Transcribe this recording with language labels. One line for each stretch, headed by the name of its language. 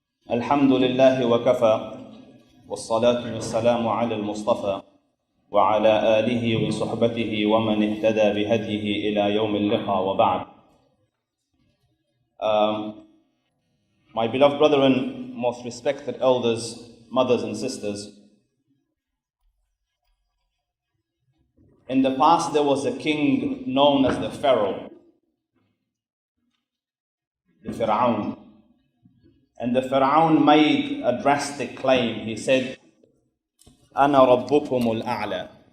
Arabic: الحمد لله وكفى والصلاة والسلام على المصطفى وعلى آله وصحبته ومن اهتدى بهديه إلى يوم اللقاء وبعد.
English: My beloved brethren, most respected elders, mothers and sisters, in the past there was a king known as the Pharaoh, the Fir'aun. And the Fir'aun made a drastic claim. He said,
Arabic: أَنَا رَبُّكُمُ الْأَعْلَى.